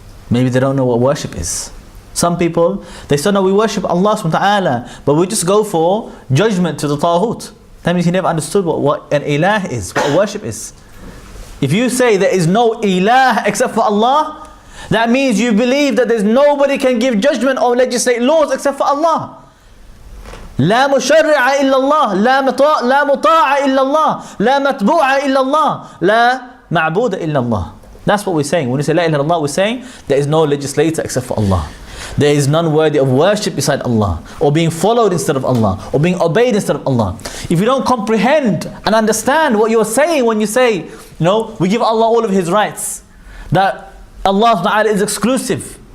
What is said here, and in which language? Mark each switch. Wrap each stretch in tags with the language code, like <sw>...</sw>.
<en>Maybe they don't know what worship is. Some people, they still know we worship Allah subhanahu wa ta'ala, but we just go for judgment to the Tawheed. That means he never understood what an ilah is, what worship is. If you say there is no ilah except for Allah, that means you believe that there's nobody can give judgment or legislate laws except for Allah.</en> <ar>لا مشرع إلا الله لا مطاع إلا الله لا متبوع إلا الله لا معبود إلا الله.</ar> <en>That's what we're saying. When we say La ilaha illallah, we're saying there is no legislator except for Allah. There is none worthy of worship beside Allah, or being followed instead of Allah, or being obeyed instead of Allah. If you don't comprehend and understand what you're saying when you say, we give Allah all of His rights, that Allah Ta'ala is exclusive.</en>